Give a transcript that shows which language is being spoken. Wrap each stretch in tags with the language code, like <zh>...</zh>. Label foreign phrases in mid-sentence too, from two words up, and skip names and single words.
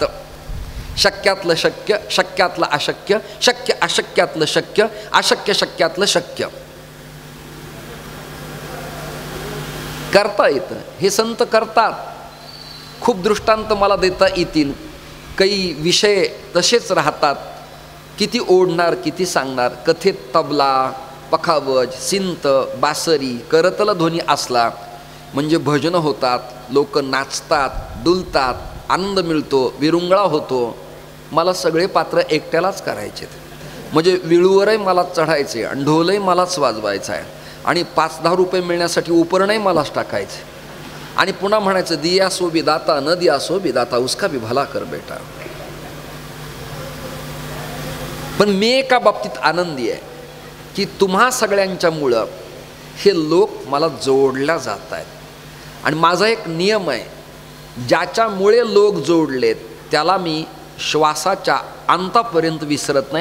<mr>शक्यातलं शक्य, शक्यातलं अशक्य, शक्य अशक्यातलं शक्य, अशक्य शक्यातलं शक्य करता येतं. हे संत करतात. खूप दृष्टांत मला देता येतील. काही विषय तसेच राहतात. किती ओढणार, किती सांगणार. कथेत तबला, पखावज, सिंत, बासरी, करतल ध्वनी असला म्हणजे भजनं होतात, लोक नाचतात, डुलतात, आनंद मिळतो, विरुंगळा होतो. मला सगळे पात्र एकट्यालाच करायचे, म्हणजे विळूवरही मलाच चढायचे आणि ढोलही मलाच वाजवायचा आहे आणि 5-10 रुपये मिळण्यासाठी उपरणही मलाच टाकायचे आणि पुन्हा म्हणायचं</mr> <hi>दिया सो विदाता न दिया सो विदाता उसका भी भला कर बेटा.</hi> <mr>पण मी एका बाबतीत आनंदी आहे की तुम्हा सगळ्यांच्यामुळं हे लोक मला जोडल्या जात आहेत. आणि माझा एक नियम आहे, ज्याच्यामुळे लोक जोडलेत त्याला मी श्वासाच्या अंतापर्यंत विसरत नाही.</mr>